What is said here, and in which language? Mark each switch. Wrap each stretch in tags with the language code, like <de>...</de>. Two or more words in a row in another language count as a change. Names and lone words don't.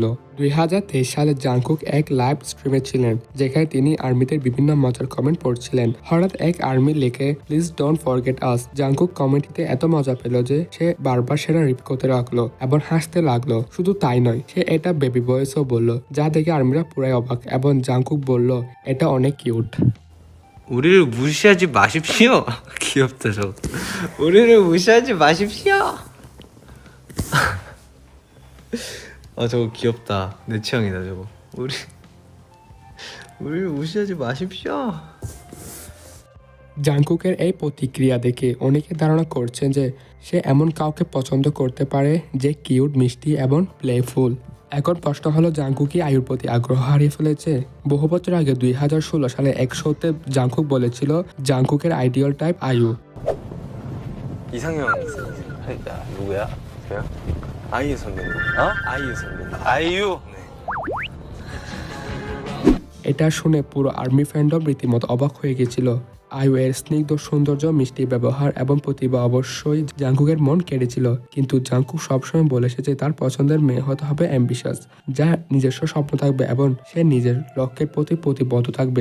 <bn>2023 সালে জাংকুক এক লাইভ স্ট্রিমে ছিলেন, যেখানে তিনি আর্মিদের বিভিন্ন মজার কমেন্ট পড়ছিলেন। হঠাৎ এক আর্মি লিখে</bn> <en>please don't forget us.</en> <bn>জাংকুক কমেন্টিতে এত মজা পেল যে সে বারবার সেটা রিপ করতে লাগলো এবং হাসতে লাগলো। শুধু তাই নয়, সে এটা বেবি ভয়েসও বলল, যা দেখে আর্মিরা পুরাই অবাক এবং জাংকুক বলল এটা অনেক কিউট।</bn> <ko>우리를 무시하지 마십시오. 귀엽다 저. 우리를 무시하지 마십시오. 아 저거 귀엽다. 내 취향이다 저거. 우리를 무시하지 마십시오.</ko> <bn>জাংকুকের এই প্রতিক্রিয়া দেখে অনেকে ধারণা করছেন যে সে এমন কাউকে পছন্দ করতে পারে যে কিউট, মিষ্টি এবং প্লেফুল। এখন প্রশ্ন হলো, জাংকুক কি আয়ুর প্রতি আগ্রহ হারিয়ে ফেলেছে? বহু বছর আগে 2016 সালে এক শোতে জাংকুক বলেছিল জাংকুকের আইডিয়াল টাইপ আয়ু।</bn> <ko>이상형 야 누구야? 저요? 아이유 선배님. 어? 아이유 선배님. 아이유. 네.</ko> <bn>এটা শুনে পুরো আর্মি ফ্যান্ডম রীতিমতো অবাক হয়ে গেছিল। আয়ু এর স্নিগ্ধ সৌন্দর্য, মিষ্টি ব্যবহার এবং প্রতিভা অবশ্যই জাংকুকের মন কেড়েছিল, কিন্তু জাংকুক সবসময় বলে এসেছে তার পছন্দের মেয়ে হতে হবে অ্যাম্বিশাস, যার নিজস্ব স্বপ্ন থাকবে এবং সে নিজের লক্ষ্যের প্রতি প্রতিবদ্ধ থাকবে।</bn>